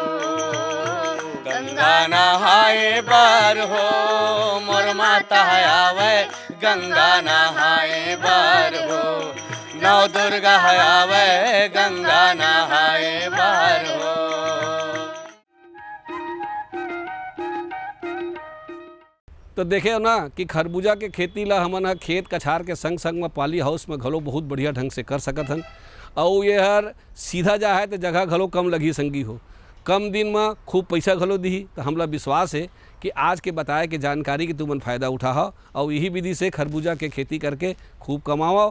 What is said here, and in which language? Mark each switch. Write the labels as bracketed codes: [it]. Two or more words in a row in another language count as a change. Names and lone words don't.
[hne] गंगा नहाए बार हो मोर माता आवे गंगा नहाए बार हो नव दुर्गा आवे गंगा नहाए बार हो। तो देखे हो ना कि खरबूजा के खेती ला हमन ह खेत कछार के संग संग में पाली हाउस में घलो बहुत बढ़िया ढंग से कर सकत हन और ये हर सीधा जा है तो जगह घलो कम लगी संगी हो कम दिन में खूब पैसा घलो दी। तो हमला विश्वास है कि आज के बताए के जानकारी के तुमन फायदा उठा हो और यही विधि से खरबूजा के खेती करके खूब कमाओ।